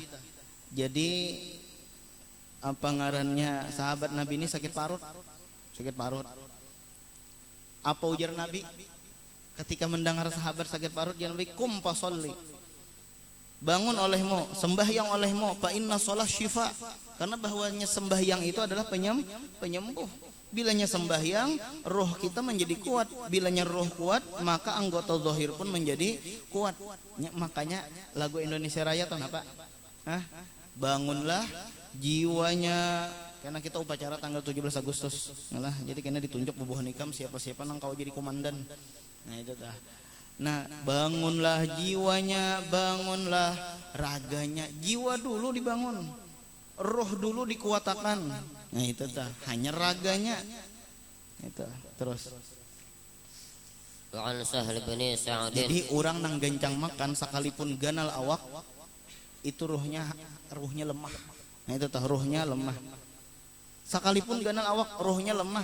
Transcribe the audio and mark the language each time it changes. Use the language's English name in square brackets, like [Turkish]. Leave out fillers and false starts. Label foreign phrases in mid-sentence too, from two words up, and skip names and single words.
[Banjar] Jadi apa ngarannya, sahabat Nabi ini sakit parut. Apa ujar Nabi ketika mendengar sahabat sakit parut? Dia Nabi, [Arabic] kum fasolli, [Banjar] bangun olehmu, sembahyang olehmu, [Arabic] fa inna sholat syifa, [Indonesian] karena bahwanya sembahyang itu adalah penyembuh. [Banjar] Bilanya sembahyang, roh kita menjadi kuat. Bilanya roh kuat, maka anggota zahir pun menjadi kuat. [Indonesian] Makanya lagu Indonesia Raya tahu apa? Bangunlah jiwanya. [Banjar] Karena kita upacara tanggal 17 Agustus. Nah, jadi kena ditunjuk bubuh nikam siapa-siapa nang kau jadi komandan. Nah itu dah. [Indonesian] Nah, bangunlah jiwanya, bangunlah raganya. Jiwa dulu dibangun, roh dulu dikuatakan. [Banjar] Nah itu dah, hanya raganya. [Indonesian] Itu terus. [Banjar] Jadi orang nang gencang makan sekalipun ganal awak, itu ruhnya lemah. Nah itu tah, ruhnya lemah. Sekalipun ganal awak, rohnya lemah.